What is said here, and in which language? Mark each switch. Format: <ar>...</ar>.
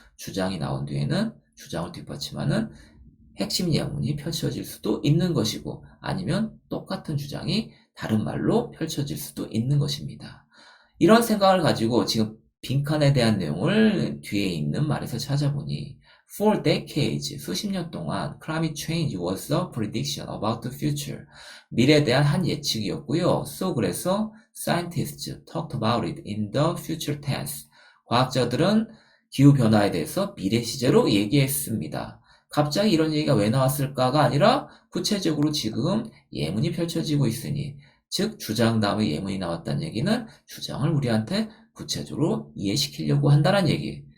<ko>주장이 나온 뒤에는 주장을 뒷받침하는 핵심 예문이 펼쳐질 수도 있는 것이고 아니면 똑같은 주장이 다른 말로 펼쳐질 수도 있는 것입니다. 이런 생각을 가지고 지금 빈칸에 대한 내용을 뒤에 있는 말에서 찾아보니</ko> <en>For decades,</en> <ko>수십 년 동안</ko> <en>climate change was a prediction about the future.</en> <ko>미래에 대한 한 예측이었고요. 그래서</ko> <en>scientists talked about it in the future tense.</en> <ko>과학자들은 기후변화에 대해서 미래 시제로 얘기했습니다. 갑자기 이런 얘기가 왜 나왔을까가 아니라 구체적으로 지금 예문이 펼쳐지고 있으니 즉 주장 다음에 예문이 나왔다는 얘기는 주장을 우리한테 구체적으로 이해시키려고 한다는 얘기.</ko>